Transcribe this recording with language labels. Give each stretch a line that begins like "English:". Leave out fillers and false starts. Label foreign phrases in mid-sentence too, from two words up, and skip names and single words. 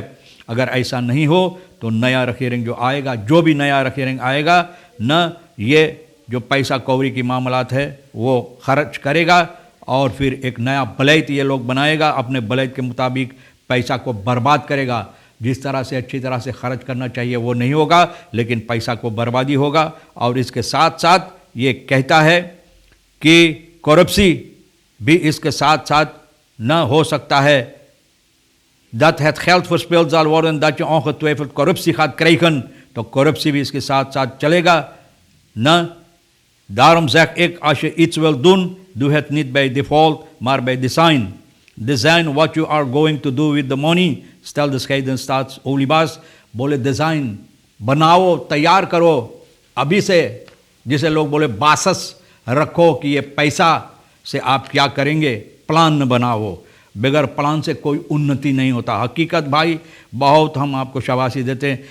Caribbean Hindustani: अगर ऐसा नहीं हो तो नया रखेरिंग जो आएगा, जो भी नया रखेरिंग आएगा न, ये जो पैसा कौड़ी की मामलात है वो खर्च करेगा और फिर एक नया बलैत ये लोग बनाएगा, अपने बलैत के मुताबिक पैसा को बर्बाद करेगा। जिस तरह से अच्छी तरह से खर्च करना चाहिए वो नहीं होगा, लेकिन पैसा को बर्बादी होगा। और इसके साथ साथ ये कहता है कि करप्सी भी इसके साथ साथ न हो सकता है।
Dutch: Dat het geld verspeeld zal worden, dat je ongetwijfeld corruptie gaat krijgen,
Caribbean Hindustani: तो corruptie भी इसके साथ साथ चलेगा न।
Dutch: Daarom zeg ik, als je iets wil doen, doe het niet bij default, maar bij design.
English: Design what you are going to do with the money,
Dutch: stel de scheiden staatsoliebaas,
Caribbean Hindustani: बोले डिज़ाइन बनाओ, तैयार करो अभी से, जिसे लोग बोले बासस रखो कि ये पैसा से आप क्या करेंगे, प्लान न बनाओ। बगैर प्लान से कोई उन्नति नहीं होता। हकीकत भाई बहुत हम आपको शाबाशी देते हैं।